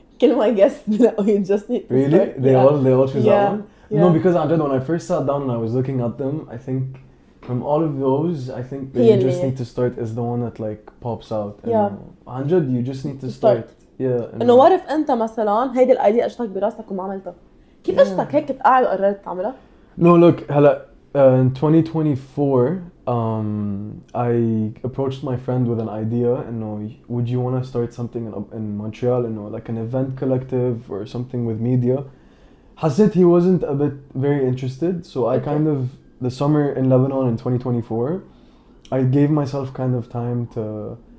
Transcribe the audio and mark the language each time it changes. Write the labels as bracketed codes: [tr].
[en] كل my guests you just need to really? start. They all choose that one? Yeah. No, because when I first sat down and I was looking at them, I think from all of those, I think that you just need to start is the one that like pops out. Yeah. 100, you just need to start. Yeah. [ar] إنه [en] what if [ar] أنت مثلاً هيدي الأيديا أجتك براسك وما عملتها؟ كيف أجتك هيك قاعد وقررت تعملها؟ [en] No, look, هلا in 2024, I approached my friend with an idea. Would you want to start something in Montreal? Like an event collective or something with media. حسيت he wasn't a bit very interested, so I kind of the summer in Lebanon in 2024, I gave myself kind of time to